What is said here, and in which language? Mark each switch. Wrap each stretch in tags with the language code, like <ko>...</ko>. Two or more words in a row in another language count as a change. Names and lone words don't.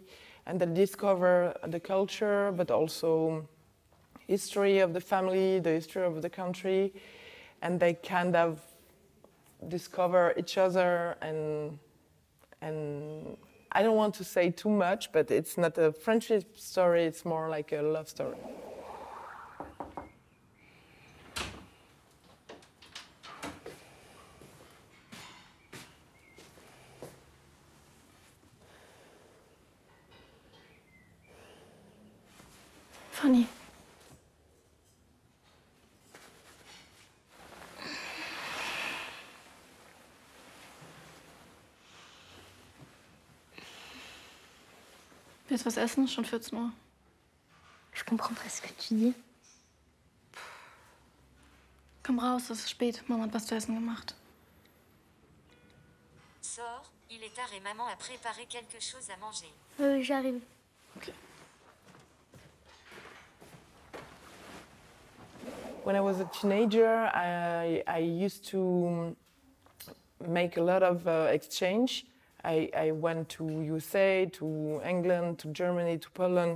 <en>And they discover the culture, but also history of the family, the history of the country, and they kind of discover each other. And I don't want to say too much, but it's not a friendship story; it's more like a love story.</en> <de>Fanny. Willst du was essen? Schon 14 Uhr.</de> <fr>Je comprends pas ce que tu dis.</fr> <de>Komm raus, es ist spät. Mama hat was zu essen gemacht.</de> <fr>Sors, il est tard et maman a préparé quelque chose à manger. J'arrive. Okay.</fr> <en>When I was a teenager, I used to make a lot of exchange. I went to USA, to England, to Germany, to Poland.</en>